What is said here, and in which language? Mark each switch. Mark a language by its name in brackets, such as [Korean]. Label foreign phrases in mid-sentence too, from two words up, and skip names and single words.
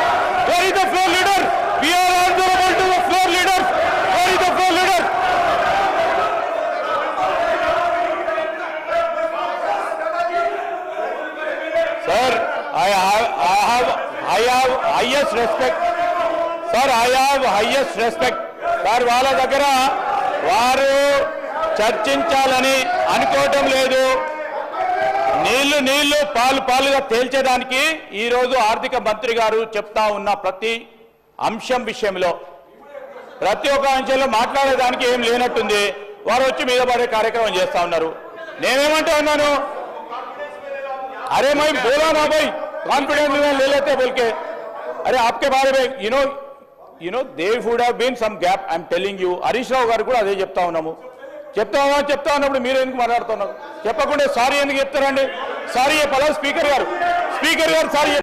[English] Where is the floor leader? We are answerable to the floor leader. Where is the floor leader? Sir, I have highest respect. Sir, I have highest respect. [Telugu] Sir, వాళ్ళ దగ్గర వారు చర్చించాలని అనుకోవటం లేదు. నీళ్లు పాలుగా తేల్చేదానికి ఈరోజు ఆర్థిక మంత్రి గారు చెప్తా ఉన్న ప్రతి అంశం విషయంలో, ప్రతి ఒక్క అంశంలో మాట్లాడేదానికి ఏం లేనట్టుంది. వారు వచ్చి మీద పడే కార్యక్రమం చేస్తా ఉన్నారు. నేనేమంటా ఉన్నాను, [Hindi] अरे मैं बोला ना भाई, कॉन्फिडेंस में ले लेते बोल के. अरे आपके बारे में [English] you know there would have been some gap. I am telling you, [Telugu] हरीश राव गाరు కూడా అదే చెప్తా ఉన్నాము. చెప్తా అన్నప్పుడు మీరు ఎందుకు మాట్లాడుతున్నారు? చెప్పకుండా సారీ ఎందుకు చెప్తారండి? సారీ చెప్పాలా స్పీకర్ గారు? స్పీకర్ గారు సారీ